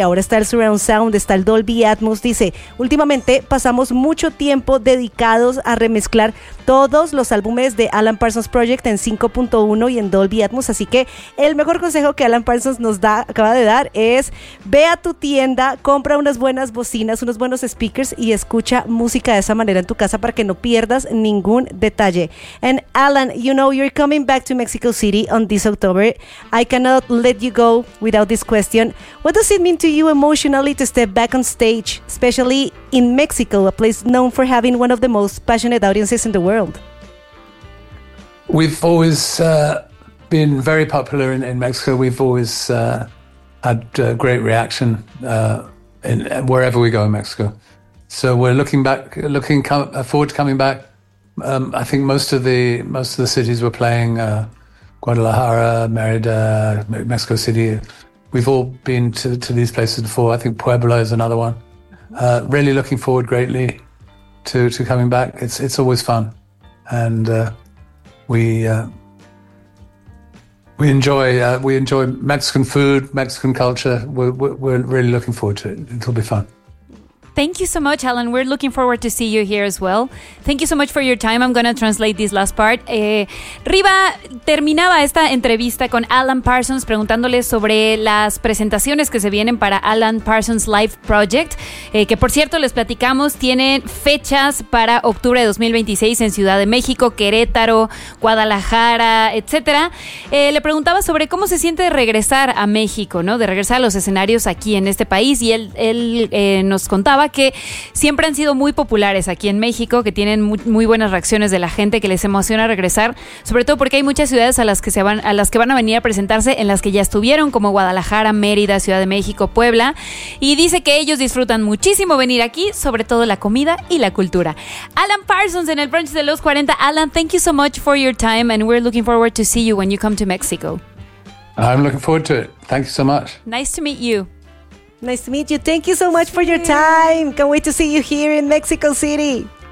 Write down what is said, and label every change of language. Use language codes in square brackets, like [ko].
[es] Ahora está el Surround Sound, está el Dolby Atmos. Dice, últimamente pasamos mucho tiempo dedicados a remezclar todos los álbumes de Alan Parsons Project en 5.1 y en Dolby Atmos, así que el mejor consejo que Alan Parsons nos da, acaba de dar, es ve a tu tienda, compra unas buenas bocinas, unos buenos speakers y escucha música de esa manera en tu casa para que no pierdas ningún detalle. [en] And Alan, you know you're coming back to Mexico City on this October. I cannot let you go without this question. What does it mean to you emotionally to step back on stage, especially in Mexico, a place known for having one of the most passionate audiences in the world? We've always been very popular in Mexico. We've always had a great reaction in wherever we go in Mexico. So we're looking forward to coming back. I think most of the cities we're playing, Guadalajara, Merida, Mexico City, we've all been to these places before. I think Puebla is another one. Really looking forward greatly to coming back. It's always fun, and we enjoy Mexican food, Mexican culture. We're really looking forward to it. It'll be fun. Thank you so much, Alan. We're looking forward to see you here as well. Thank you so much for your time. I'm going to translate this last part. [es] Riva terminaba esta entrevista con Alan Parsons preguntándole sobre las presentaciones que se vienen para Alan Parsons Live Project, que por cierto, les platicamos, tienen fechas para octubre de 2026 en Ciudad de México, Querétaro, Guadalajara, etcétera. Le preguntaba sobre cómo se siente de regresar a México, ¿no? De regresar a los escenarios aquí en este país, y él nos contaba que siempre han sido muy populares aquí en México, que tienen muy, muy buenas reacciones de la gente, que les emociona regresar, sobre todo porque hay muchas ciudades a las que van a venir a presentarse en las que ya estuvieron, como Guadalajara, Mérida, Ciudad de México, Puebla, y dice que ellos disfrutan muchísimo venir aquí, sobre todo la comida y la cultura. Alan Parsons en el Brunch de los 40. [en] Alan, thank you so much for your time, and we're looking forward to see you when you come to Mexico. I'm looking forward to it. Thank you so much. Nice to meet you. Nice to meet you. Thank you so much for your time. Can't wait to see you here in Mexico City.